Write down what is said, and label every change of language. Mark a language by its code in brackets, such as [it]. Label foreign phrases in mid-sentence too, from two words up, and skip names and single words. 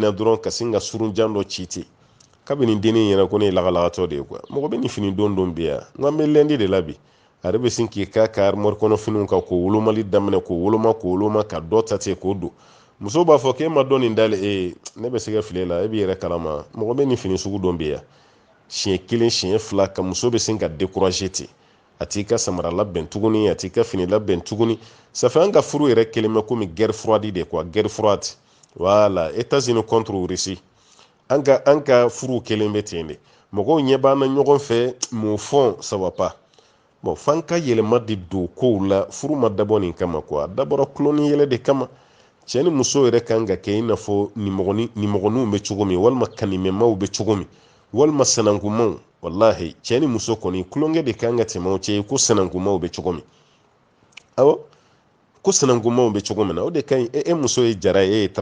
[bm] na dɔrɔn ka sin ka surunjan dɔ ci ten kabini dennin ɲɛna ko ne ye lagalagatɔ de ye quoi mɔgɔ bɛ nin fini don bi yan n ko an bɛ lundi de la bi a yɛrɛ bɛ sin k'i ka armoire kɔnɔ finiw kan k'o wolomali daminɛ k'o woloma ka dɔ ta ten k'o don muso b'a fɔ k'e ma dɔn nin dalen ne bɛ se ka fili la e b'i yɛrɛ kalama mɔgɔ bɛ nin fini sugu don bi yan siɲɛ kelen siɲɛ fila ka muso bɛ sin ka décourager ten a t'i ka samara labɛn tuguni a t'i ka fini labɛn tuguni [fr] ça fait [bm] an ka furu yɛrɛ kelen bɛ komi [fr] guerre froide de quoi guerre froide voilà États-Unis contre Russie [bm] an ka furu kelen bɛ ten de mɔgɔw ɲɛ b'an na ɲɔgɔn fɛ [fr] mais au fond ça va pas bon [bm] fan ka yɛlɛma de don kow la furu ma dabɔ nin kama quoi a dabɔra kulon ni yɛlɛ de kama cɛ ni muso yɛrɛ kan ka kɛ i n'a fɔ nimɔgɔninw bɛ cogo min walima kanimɛmaw bɛ cogo min walima sanankumaw wallahi cɛ ni muso kɔni kulonkɛ de kan ka tɛmɛ o cɛ ko sanankumaw bɛ cogo min awɔ ko sanankumaw bɛ cogo min na o de ka ɲi e muso ye jara ye e ye